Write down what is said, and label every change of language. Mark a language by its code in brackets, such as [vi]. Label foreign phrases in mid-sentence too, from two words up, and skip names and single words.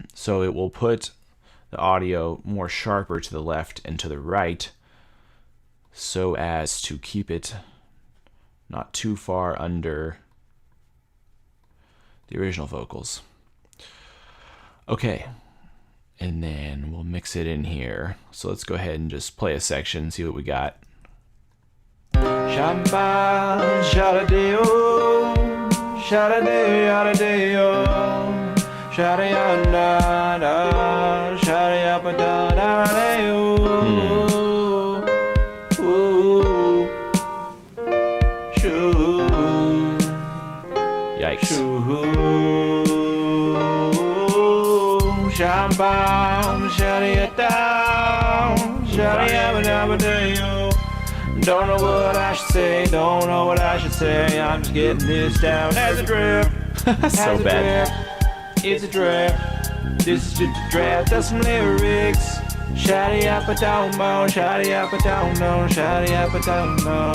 [en] So it will put the audio more sharper to the left and to the right so as to keep it not too far under the original vocals. Okay, and then we'll mix it in here. So let's go ahead and just play a section, see what we got. Shamba, shada-dee-oh, shada-dee, yada-dee-oh, shada-ya-na-na, shada-ya-ba-da-na-dee-oh. Yikes. Shamba, shada-ya-down, shada-ya-ba-da-ba-dee-oh. Don't know what I should say, don't know what I should say. I'm just getting this down as a draft. So bad. It's a draft. This is just a draft. That's some lyrics. Shady up a down mo, shady up a down no, shady up a down no.